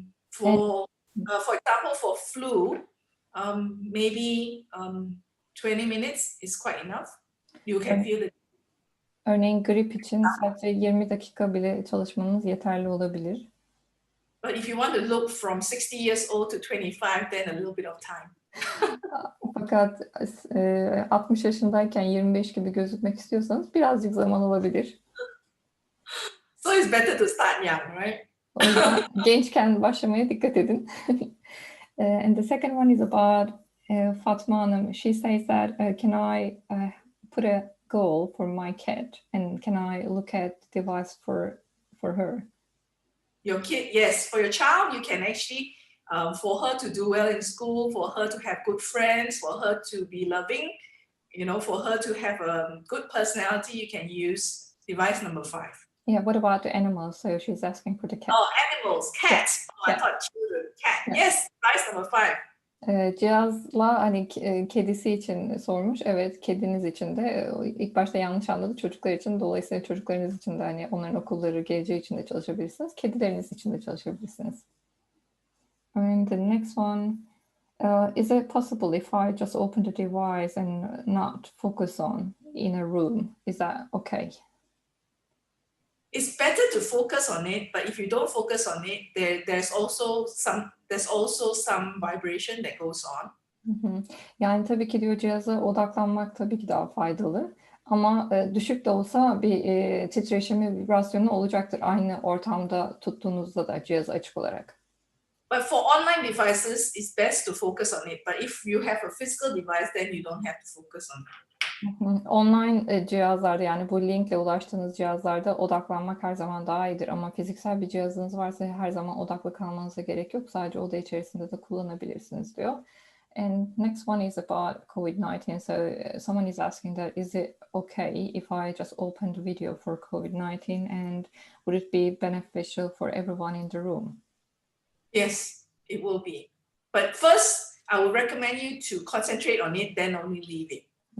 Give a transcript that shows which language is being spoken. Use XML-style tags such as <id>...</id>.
<en>For example, for flu, maybe 20 minutes is quite enough. You can feel it.</en> <tr>Örneğin grip için sadece 20 dakika bile çalışmanız yeterli olabilir.</tr> <en>But if you want to look from 60 years old to 25, then a little bit of time.</en> <tr>Fakat 60 yaşındayken 25 gibi gözükmek istiyorsanız birazcık zaman olabilir.</tr> <en>So it's better to start young, right?</en> <tr>O yüzden gençken başlamaya dikkat edin.</tr> <en>And the second one is about Fatma Hanım. She says that can I put a goal for my kid and can I look at the device for her? Your kid, yes, for your child, you can actually, for her to do well in school, for her to have good friends, for her to be loving, for her to have a good personality, you can use device number 5. Yeah, what about the animals? So she's asking for the cat. Oh, animals, cats. Oh, I thought children, cat. Yes, device number 5.</en> <tr>Cihazla hani kedisi için sormuş. Evet, kediniz için de ilk başta yanlış anladı. Çocuklar için, dolayısıyla çocuklarınız için de hani onların okulları, geleceği için de çalışabilirsiniz. Kedileriniz için de çalışabilirsiniz.</tr> <en>And the next one, is it possible if I just open the device and not focus on in a room? Is that okay? It's better to focus on it, but if you don't focus on it, there's also some vibration that goes on.</en> <tr>Yani tabii ki diyor cihaza odaklanmak tabii ki daha faydalı. Ama düşük de olsa bir titreşimi, vibrasyonu olacaktır. Aynı ortamda tuttuğunuzda da cihazı açık olarak.</tr> <en>But for online devices, it's best to focus on it. But if you have a physical device, then you don't have to focus on it.</en> <tr>Online cihazlarda yani bu linkle ulaştığınız cihazlarda odaklanmak her zaman daha iyidir ama fiziksel bir cihazınız varsa her zaman odaklı kalmanıza gerek yok. Sadece oda içerisinde de kullanabilirsiniz diyor.</tr> <en>And next one is about COVID-19. So someone is asking that is it okay if I just open the video for COVID-19 and would it be beneficial for everyone in the room? Yes, it will be. But first, I would recommend you to concentrate on it, then only leave it.</en>